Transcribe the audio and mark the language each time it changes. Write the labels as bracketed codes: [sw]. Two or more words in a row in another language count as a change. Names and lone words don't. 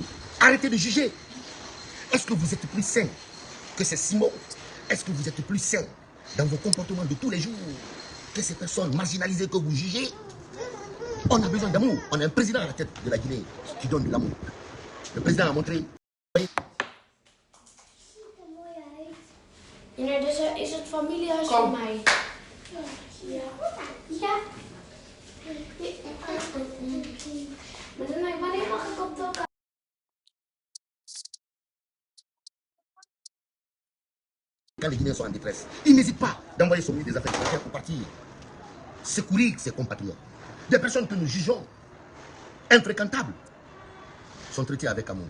[fr] Arrêtez de juger. Est-ce que vous êtes plus sain que ces Simon? Est-ce que vous êtes plus sain dans vos comportements de tous les jours que ces personnes marginalisées que vous jugez? On a besoin d'amour. On a un président à la tête de la Guinée qui donne de l'amour. Le président a montré. [nl] Ja, dus is het familiehuis van mij. Ja. Ja. Maar dan wanneer mag ik op de [fr] Quand les Guinéens sont en détresse, ils n'hésitent pas d'envoyer son ministre des Affaires étrangères pour partir secourir ses compatriotes. Des personnes que nous jugeons infréquentables sont traitées avec amour.